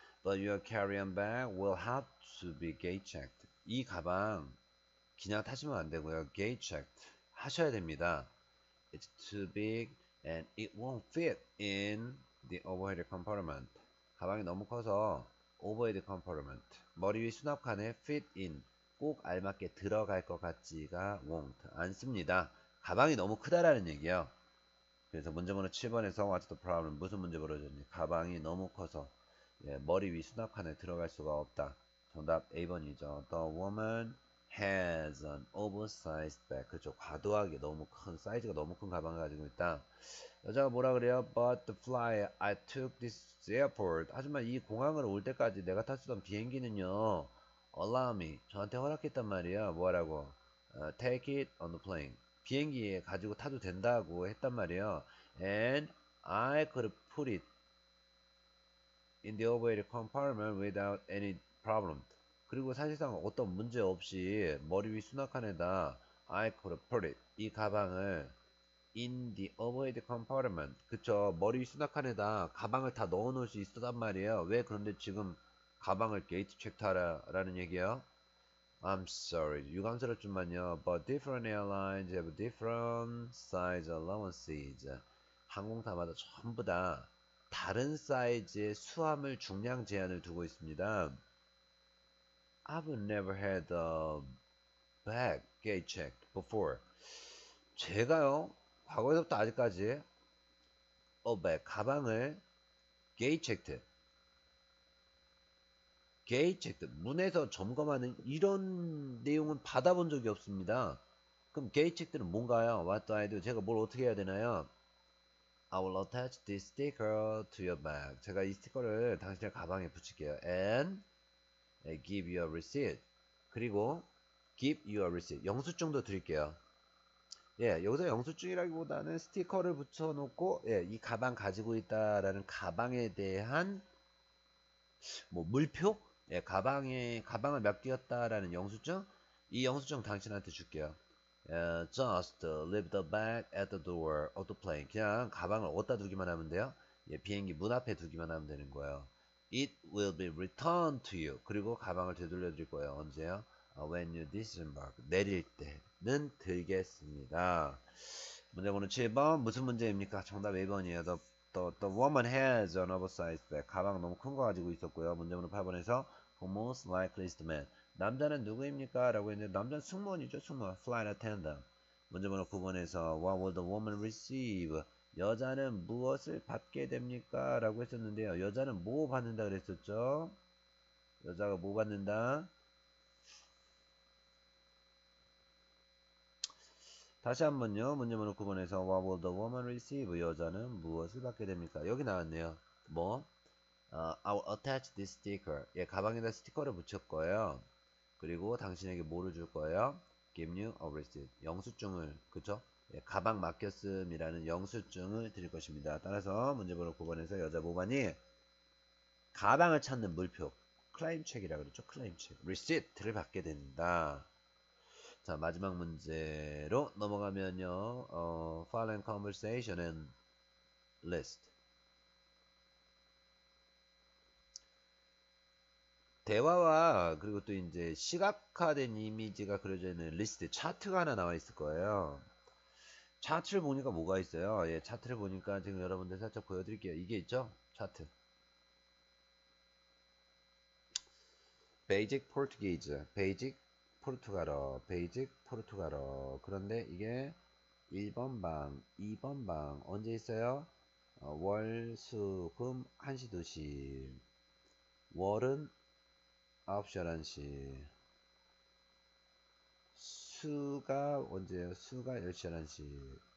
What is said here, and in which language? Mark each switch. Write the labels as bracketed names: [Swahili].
[English] But your carry-on bag will have to be gate checked. [Korean] 이 가방 그냥 타시면 안 되고요. [English] gate checked [Korean] 하셔야 됩니다. [English] It's too big and it won't fit in the overhead compartment. [Korean] 가방이 너무 커서 [English] overhead compartment. [Korean] 머리 위 수납칸에 [English] fit in. [Korean] 꼭 알맞게 들어갈 것 같지가 won't. 않습니다. 가방이 너무 크다라는 얘기예요. 그래서 문제번호 7번에서 [English] What's the problem? [Korean] 무슨 문제 벌어졌니? 가방이 너무 커서 머리 위 수납칸에 들어갈 수가 없다. 정답 A번이죠. [English] The woman has an oversized bag. [Korean] 그렇죠. 과도하게 너무 큰, 사이즈가 너무 큰 가방을 가지고 있다. 여자가 뭐라 그래요? [English] But the flight I took this airport. [Korean] 하지만 이 공항을 올 때까지 내가 탔었던 비행기는요. [English] Allow me. [Korean] 저한테 허락했단 말이야. 뭐라고? [English] Take it on the plane. [Korean] 비행기에 가지고 타도 된다고 했단 말이에요. [English] And I could put it in the overhead compartment without any problem. [Korean] 그리고 사실상 어떤 문제 없이 머리 위 수납칸에다 [English] I could put it. [Korean] 이 가방을 [English] in the overhead compartment. [Korean] 그쵸. 머리 위 수납칸에다 가방을 다 넣어 놓을 수 있었단 말이에요. 왜 그런데 지금 가방을 게이트 체크하라는 얘기예요? [English] I'm sorry. [Korean] 유감스럽지만요. [English] But different airlines have different size allowances. [Korean] 항공사마다 전부 다 다른 사이즈의 수화물 중량 제한을 두고 있습니다. [English] I've never had a bag gate checked before. [Korean] 제가요, 과거에서부터 아직까지 [English] a bag, [Korean] 가방을 [English] gate checked, gate checked, [Korean] 문에서 점검하는 이런 내용은 받아본 적이 없습니다. 그럼 gate checked는 뭔가요? [English] What do I do? [Korean] 제가 뭘 어떻게 해야 되나요? [English] I will attach this sticker to your bag. [Korean] 제가 이 스티커를 당신의 가방에 붙일게요. [English] And give you a receipt. [Korean] 그리고 [English] give you a receipt. [Korean] 영수증도 드릴게요. 예, 여기서 영수증이라기보다는 스티커를 붙여놓고 이 가방 가지고 있다라는 가방에 대한 뭐 물표? 예, 가방을 맡겼다라는 영수증? 이 영수증 당신한테 줄게요. [English] Just leave the bag at the door of the plane. [Korean] 그냥 가방을 어디다 두기만 하면 돼요. 예, 비행기 문 앞에 두기만 하면 되는 거예요. [English] It will be returned to you. [Korean] 그리고 가방을 되돌려 드릴 거예요. 언제요? [English] When you disembark. [Korean] 내릴 때는 들겠습니다. 문제번호 7번. 무슨 문제입니까? 정답 1번이에요. [English] The woman has an oversized bag. [Korean] 가방 너무 큰 거 가지고 있었고요. 문제번호 8번에서 [English] Who most likely is the man. [Korean] 남자는 누구입니까? 라고 했는데 남자는 승무원이죠. 승무원. [English] Flight attendant. [Korean] 문제번호 9번에서 [English] What will the woman receive? [Korean] 여자는 무엇을 받게 됩니까? 라고 했었는데요. 여자는 뭐 받는다 그랬었죠? 여자가 뭐 받는다? 다시 한번요. 문제번호 9번에서 [English] What will the woman receive? [Korean] 여자는 무엇을 받게 됩니까? 여기 나왔네요. 뭐? [English] I will attach this sticker. [Korean] 예, 가방에다 스티커를 붙일 거예요. 그리고 당신에게 뭐를 줄 거예요? [English] Give you a receipt. [Korean] 영수증을, 그쵸? 예, 가방 맡겼음이라는 영수증을 드릴 것입니다. 따라서 문제번호 9번에서 여자 모반이 가방을 찾는 물표, 클레임 책이라고 그러죠. 클레임 책, receipt를 받게 된다. 자, 마지막 문제로 넘어가면요. [English] Following conversation and list. [Korean] 대화와 그리고 또 이제 시각화된 이미지가 그려져 있는 리스트, 차트가 하나 나와 있을 거예요. 차트를 보니까 뭐가 있어요? 예, 차트를 보니까 지금 여러분들 살짝 보여드릴게요. 이게 있죠? 차트. Basic Portuguese, Basic 포르투갈어, Basic 포르투갈어. 그런데 이게 1번 방, 2번 방 언제 있어요? 월, 수, 금 1시, 2시. 월은 9시, 11시. 수가 언제예요? 수가 10시, 11시.